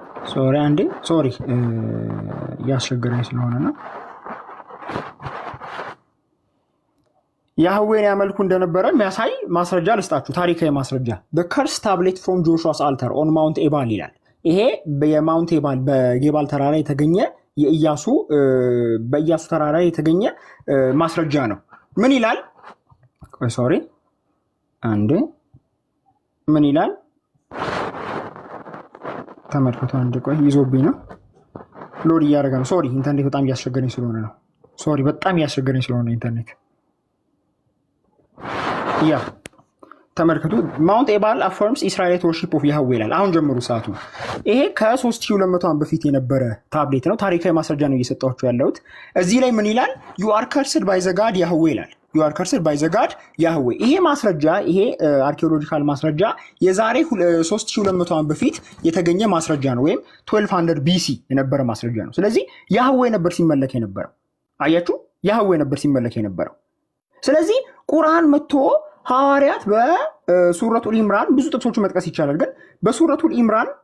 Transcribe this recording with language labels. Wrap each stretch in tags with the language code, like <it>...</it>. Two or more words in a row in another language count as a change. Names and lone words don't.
<am>ሶሪ አንዴ ሶሪ ያስቸገረኝ ስለሆነ ነው። ያህዌን ያመልኩ እንደነበረ የሚያሳይ ማስረጃ ልስጣችሁ፣ ታሪካዊ ማስረጃ።</am> <en>the curse tablet from Joshua's altar on Mount Ebal</en> <am>ይላል። ይሄ በማውንት ኤባል በጌባል ተራራ የተገኘ የኢያሱ በኢያሱ ተራራ የተገኘ ማስረጃ ነው። ምን ይላል? ሶሪ አንዴ ምን ይላል ተመልከቱ። አንዴ ቆይ ይዞብኝ ነው ሎድ እያደረገ ነው። ሶሪ ኢንተርኔት በጣም እያስቸገረኝ ስለሆነ ነው። ሶሪ በጣም እያስቸገረኝ ስለሆነ ኢንተርኔት ያ ተመልከቱ። ማውንት ኤባል</am> <en>affirms Israelite worship of Yahweh</en> <am>ይላል። አሁን ጀምሩ ሰዓቱ። ይሄ ከ3200 ዓመት በፊት የነበረ ታብሌት ነው። ታሪካዊ ማስረጃ ነው እየሰጣችሁ ያለሁት። እዚህ ላይ ምን ይላል?</am> <en>you are cursed by the god Yahweh</en> <am>ይላል።</am> <en>you are cursed by the god Yahweh።</en> <am>ይሄ ማስረጃ ይሄ አርኪኦሎጂካል ማስረጃ የዛሬ 3200 ዓመት በፊት የተገኘ ማስረጃ ነው፣ ወይም 1200 BC የነበረ ማስረጃ ነው። ስለዚህ ያህዌ ነበር ሲመለክ የነበረው። አያችሁ፣ ያህዌ ነበር ሲመለክ የነበረው። ስለዚህ ቁርአን መጥቶ ሐዋርያት በሱረቱል ኢምራን ብዙ ጥቅሶች መጥቀስ ይቻላል፣ ግን በሱረቱል ኢምራን</am>